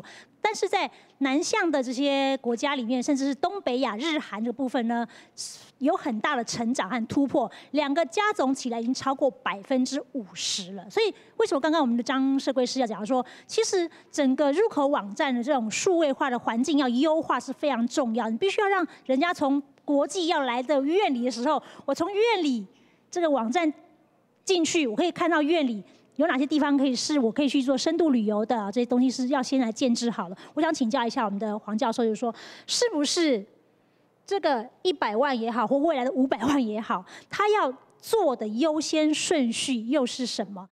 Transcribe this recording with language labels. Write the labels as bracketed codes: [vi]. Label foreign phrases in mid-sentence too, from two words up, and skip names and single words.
[zh] 但是在南向的這些國家裡面，甚至是東北亞、日韓這個部分呢，有很大的成長和突破，兩個加總起來已經超過50%了。所以為什麼剛剛我們的張社貴師要講說，其實整個入口網站的這種數位化的環境要優化是非常重要，你必須要讓人家從国际要来的苑里的时候，我从苑里这个网站进去，我可以看到苑里有哪些地方是我可以去做深度旅游的，这些东西是要先来建制好了。我想请教一下我们的黄教授，就是说，是不是这个100万也好，或未来的500万也好，他要做的优先顺序又是什么？